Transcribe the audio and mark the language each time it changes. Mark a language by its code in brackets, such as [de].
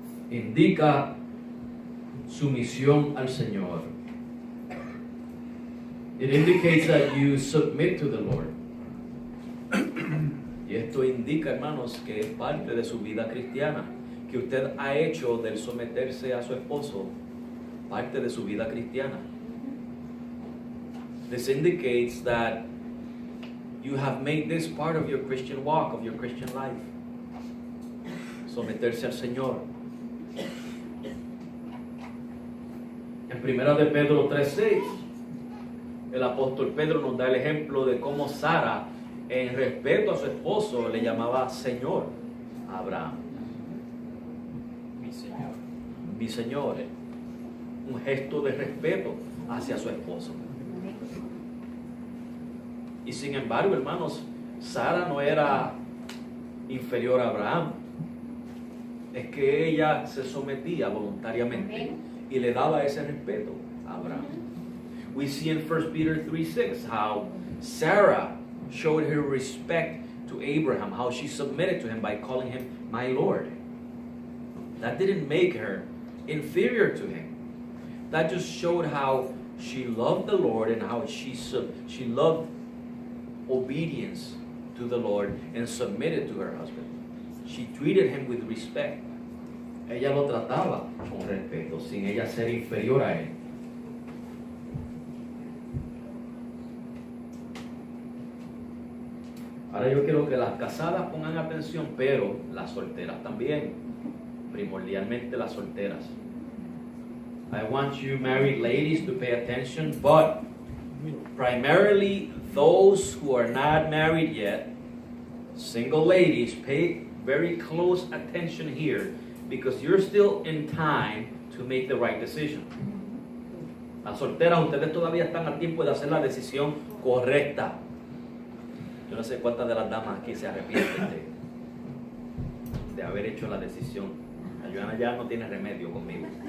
[es] Indica sumisión al Señor. [en] It indicates that you submit to the Lord. [es] Y esto indica, hermanos, que es parte de su vida cristiana, que usted ha hecho del someterse a su esposo parte de su vida cristiana. [en] This indicates that you have made this part of your Christian walk, of your Christian life. [es] Someterse al Señor. En 1 de Pedro 3:6, el apóstol Pedro nos da el ejemplo de cómo Sara, en respeto a su esposo, le llamaba Señor a Abraham. Mi Señor. Mi Señor. Un gesto de respeto hacia su esposo. Y sin embargo, hermanos, Sara no era inferior a Abraham. Es que ella se sometía voluntariamente y le daba ese respeto a Abraham. [en] We see in 1 Peter 3:6 how Sarah showed her respect to Abraham, how she submitted to him by calling him my Lord. That didn't make her inferior to him. That just showed how she loved the Lord and how she loved obedience to the Lord and submitted to her husband. She treated him with respect. [es] Ella lo trataba con respeto, sin ella ser inferior a él. Ahora yo quiero que las casadas pongan atención, pero las solteras también, primordialmente las solteras. [en] I want you married ladies to pay attention, but primarily those who are not married yet, single ladies, pay very close attention here because you're still in time to make the right decision. [es] Las solteras, ustedes todavía están a tiempo de hacer la decisión correcta. Yo no sé cuántas de las damas aquí se arrepienten de haber hecho la decisión. Joana ya no tiene remedio conmigo.